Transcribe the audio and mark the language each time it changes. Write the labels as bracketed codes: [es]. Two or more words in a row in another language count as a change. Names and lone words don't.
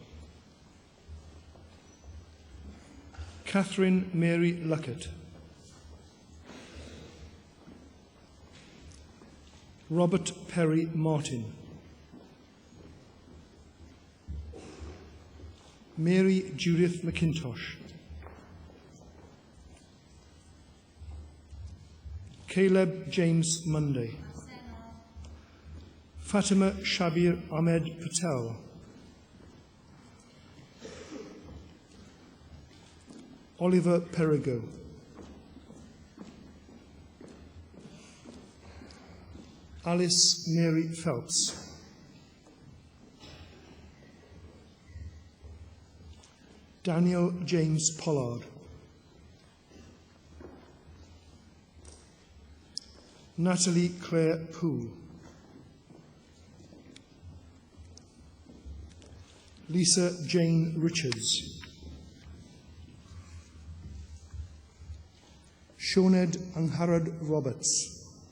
[en] Catherine Mary Luckett. Robert Perry Martin. Mary Judith McIntosh. Caleb James Monday. Fatima Shabir Ahmed Patel. Oliver Perigo. Alice Mary Phelps. Daniel James Pollard. Natalie Claire Poole. Lisa Jane Richards. Sioned Angharad Roberts.